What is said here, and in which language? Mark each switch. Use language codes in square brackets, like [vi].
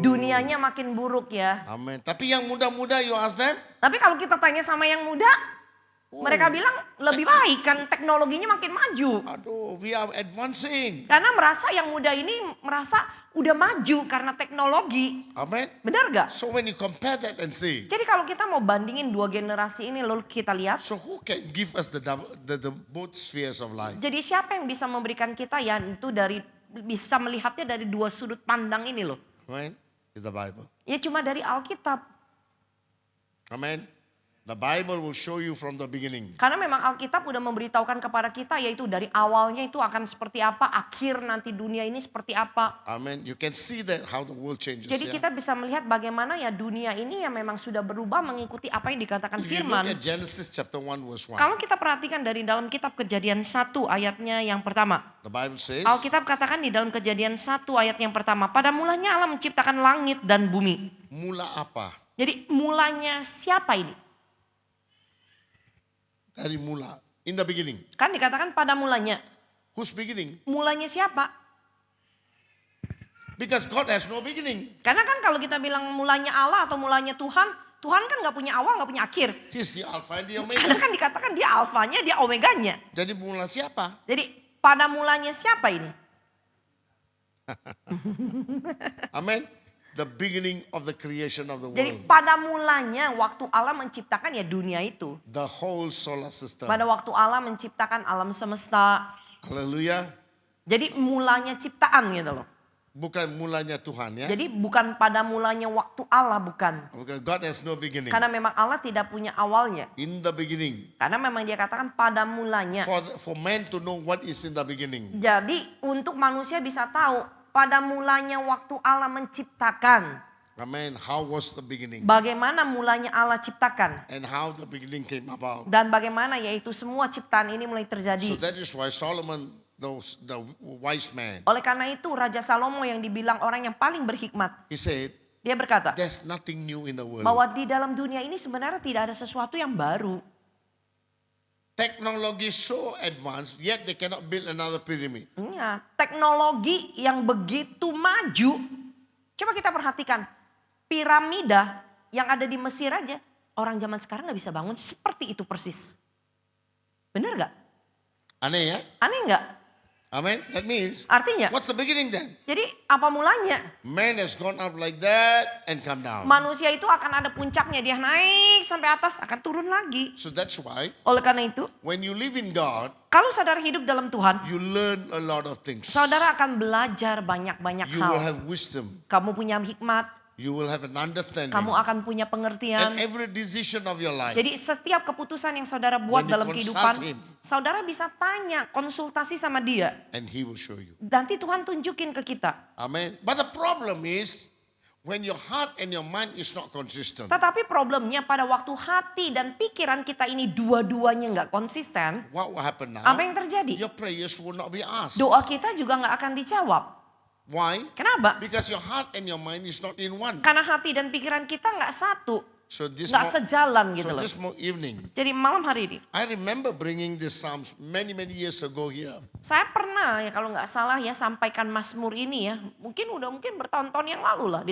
[id] Dunianya makin buruk ya. Amin. Tapi yang muda-muda [en] you ask them? [id] Tapi kalau kita tanya sama yang muda, mereka bilang lebih baik kan teknologinya makin maju. Aduh, [en] we are advancing. [id] Karena merasa yang muda ini merasa udah maju karena teknologi. Amen. Benar gak? [en] So when you compare that and see, [id] Jadi kalau kita mau bandingin dua generasi ini lalu kita lihat. [en] so who can give us the both spheres of life? [id] Jadi siapa yang bisa memberikan kita ya itu bisa melihatnya dari dua sudut pandang ini loh. [en] Amen. Is the Bible. [id] Ya cuma dari Alkitab. Amen. [en] The Bible will show you from the beginning. [id] Karena memang Alkitab udah memberitahukan kepada kita yaitu dari awalnya itu akan seperti apa, akhir nanti dunia ini seperti apa. Amen. [en] You can see that how the world changes. [id] Jadi [en] yeah? [id] kita bisa melihat bagaimana ya dunia ini yang memang sudah berubah mengikuti apa yang dikatakan [en] If you [id] firman. [en] look at Genesis chapter 1 verse 1, [id] Kalau kita perhatikan dari dalam kitab Kejadian 1 ayatnya yang pertama. [en] the Bible says, [id] Alkitab katakan di dalam Kejadian 1 ayat yang pertama. Pada mulanya Allah menciptakan langit dan bumi. mula apa? Jadi mulanya siapa ini? Dari mula. [en] In the beginning. [id] Kan dikatakan pada mulanya. [en] Whose beginning? [id] Mulanya siapa? [en] Because God has no beginning. [id] Karena kan kalau kita bilang mulanya Allah atau mulanya Tuhan. Tuhan kan gak punya awal, gak punya akhir. [en] He's the Alpha and the [id] Karena [en] Omega. [id] kan dikatakan dia alfanya, dia omeganya. Jadi mula siapa? Jadi pada mulanya siapa ini? Amen. [en] The beginning of the creation of the [id] Jadi [en] world. [id] pada mulanya waktu Allah menciptakan ya dunia itu. [en] The whole solar system. [id] Pada waktu Allah menciptakan alam semesta. Hallelujah. Jadi mulanya ciptaan gitu loh. Bukan mulanya Tuhan ya. Jadi bukan pada mulanya waktu Allah, bukan. [en] Because God has no beginning. [id] Karena memang Allah tidak punya awalnya. [en] In the beginning. [id] Karena memang dia katakan pada mulanya. [en] For man to know what is in the beginning. [id] Jadi untuk manusia bisa tahu pada mulanya waktu Allah menciptakan. [en] Amen. How was the beginning? [id] Bagaimana mulanya Allah ciptakan. [en] And how the beginning came about. [id] Dan bagaimana yaitu semua ciptaan ini mulai [en] So [id] terjadi. [en] that is why Solomon, the wise man, [id] Oleh karena itu Raja Salomo yang dibilang orang yang paling berhikmat. [en] he said, [id] Dia berkata [en] there's nothing new in the world. [id] bahwa di dalam dunia ini sebenarnya tidak ada sesuatu yang baru. [en] Technology so advanced, yet they cannot build another pyramid. [id] Ya, teknologi yang begitu maju. Coba kita perhatikan. Piramida yang ada di Mesir aja. Orang zaman sekarang gak bisa bangun seperti itu persis. Benar gak? Aneh ya? Aneh gak? [en] Amen. That means, [id] Artinya, [en] what's the beginning then? [id] jadi apa mulanya? [en] Man has gone up like that and come down. [id] Manusia itu akan ada puncaknya. Dia naik sampai atas akan turun lagi. [en] So that's why [id] Oleh karena itu, [en] when you live in God, [id] kalau saudara hidup dalam Tuhan, [en] you learn a lot of things. [id] saudara akan belajar banyak-banyak [en] You will [id] hal. [en] have wisdom. [id] Kamu punya hikmat, [en] You will have an understanding. [id] kamu akan punya pengertian. [en] every decision of your life, [id] Jadi setiap keputusan yang saudara buat [en] When you [id] dalam [en] consult [id] kehidupan, [en] him. [id] saudara bisa tanya, konsultasi sama dia. [en] and He will show you. [id] Nanti Tuhan tunjukin ke kita. Amen. [en] But the problem is, when your heart and your mind is not consistent, [id] Tetapi problemnya pada waktu hati dan pikiran kita ini dua-duanya nggak konsisten, [en] what will happen now? [id] apa yang terjadi? [en] Your prayers will not be asked. [id] Doa kita juga nggak akan dijawab. [en] Why? [id] Kenapa? [en] Because your heart and your mind is not in one. [id] Karena hati dan pikiran kita nggak satu, [en] So this, [id] nggak sejalan gitu loh. [en] this evening, [id] Jadi malam hari ini, [en] I remember bringing these psalms many years ago here. [id] saya pernah ya kalau nggak salah ya sampaikan Mazmur ini ya, mungkin bertahun-tahun yang lalu lah di